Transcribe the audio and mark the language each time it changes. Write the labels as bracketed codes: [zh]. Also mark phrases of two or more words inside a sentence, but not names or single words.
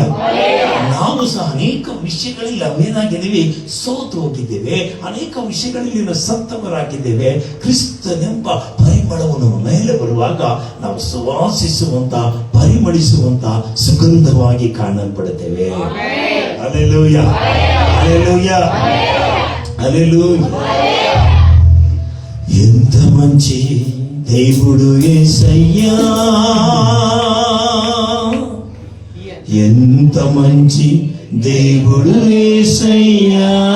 [kn] ನಾವು ಸಹ ಅನೇಕ ವಿಷಯಗಳಲ್ಲಿ ನಾವೇನಾಗಿದ್ದೀವಿ? ಸೋತು ಹೋಗಿದ್ದೇವೆ. ಅನೇಕ ವಿಷಯಗಳಲ್ಲಿ ನಾವು ಸತ್ತವರಾಗಿದ್ದೇವೆ. ಕ್ರಿಸ್ತನೆಂಬ ಪರಿಮಳವನ್ನು ಮೇಲೆ ಬರುವಾಗ ನಾವು ಸುವಾಸಿಸುವಂತ, ಪರಿಮಳಿಸುವಂತ ಸುಗಂಧವಾಗಿ ಕಾಣಲ್ಪಡುತ್ತೇವೆ. ಹಲ್ಲೆಲೂಯಾ, [te] హల్లెలూయా, హల్లెలూయా. ఎంత మంచి దేవుడు యేసయ్యా, ఎంత మంచి దేవుడు యేసయ్యా.